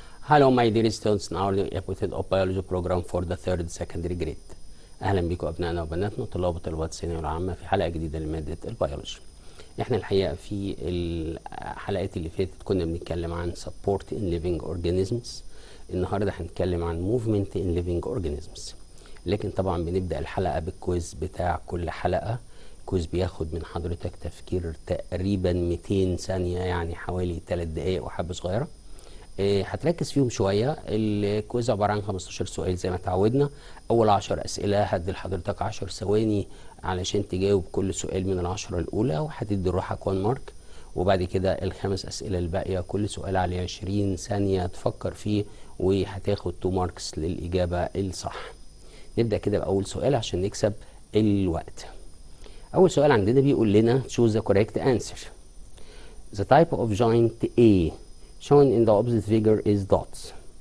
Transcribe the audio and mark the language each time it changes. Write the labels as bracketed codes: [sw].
[en] Hello my dear students in our new episode of biology program for the third secondary grade. [ar] اهلا بكم ابنائنا وبناتنا طلاب وطالبات الثانويه العامه في حلقه جديده لماده البيولوجي. احنا الحقيقه في الحلقات اللي فاتت كنا بنتكلم عن [en] support in living organisms. [ar] النهارده هنتكلم عن [en] movement in living organisms. [ar] لكن طبعا بنبدا الحلقه بالكويز بتاع كل حلقه. الكويز بياخد من حضرتك تفكير تقريبا 200 ثانيه، يعني حوالي 3 دقائق وحبه صغيره. هتركز فيهم شويه. الكويز عباره عن 15 سؤال زي ما اتعودنا. اول 10 اسئله هدي لحضرتك 10 ثواني علشان تجاوب كل سؤال من ال10 الاولى، وهتدي لروحك 1 مارك. وبعد كده الخمس اسئله الباقيه كل سؤال عليه 20 ثانيه تفكر فيه، وهتاخد 2 ماركس للاجابه الصح. نبدا كده باول سؤال عشان نكسب الوقت. اول سؤال عندنا بيقول لنا [en] choose the correct answer. The type of joint A shown in the opposite figure is dots.